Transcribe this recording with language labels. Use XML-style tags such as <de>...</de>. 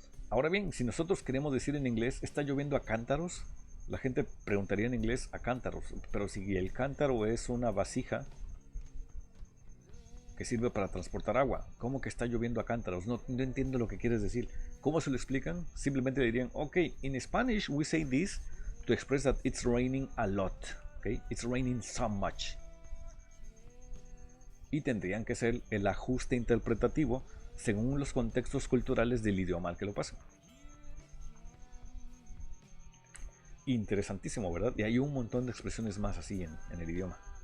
<es>Ahora bien, si nosotros queremos decir en inglés está lloviendo a cántaros, la gente preguntaría en inglés a cántaros. Pero si el cántaro es una vasija que sirve para transportar agua, ¿cómo que está lloviendo a cántaros? No entiendo lo que quieres decir. ¿Cómo se lo explican? Simplemente dirían,</es> <en>ok, in Spanish we say this to express that it's raining a lot. Okay? It's raining so much.</en> <es>Y tendrían que ser el ajuste interpretativo según los contextos culturales del idioma al que lo pasan. Interesantísimo, ¿verdad? Y hay un montón de expresiones más así en el idioma.</es>